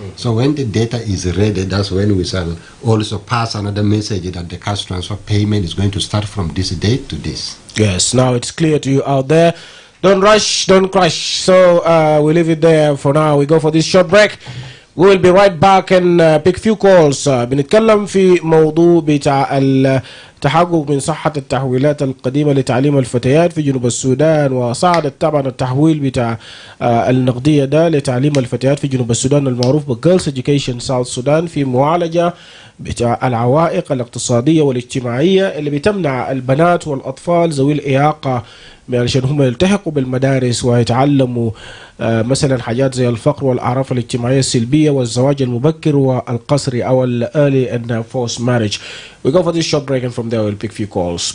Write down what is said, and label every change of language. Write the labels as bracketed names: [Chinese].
[English] So when the data is ready, that's when we shall also pass another message that the cash transfer payment is going to start from this date to this. Yes, now it's clear to you out there. Don't rush, don't crush. So we leave it there for now. We go for this short break. We will be right back and pick few calls. [Arabic] بنتكلم في موضوع بتاع التحقق من صحة التحويلات القديمة لتعليم الفتيات في جنوب السودان، وصعدت طبعا التحويل بتاع النقدية ده لتعليم الفتيات في جنوب السودان المعروف بالجيرلز إديوكيشن ساوث السودان في معالجة بتاع العوائق الاقتصادية والاجتماعية اللي بتمنع البنات والأطفال ذوي الإعاقة عشان هم يلتحقوا بالمدارس ويتعلموا مثلا حاجات زي الفقر والأعراف الاجتماعية السلبية والزواج المبكر والقصري أو [English] early and forced marriage. We go for this short break and from there we'll pick few calls.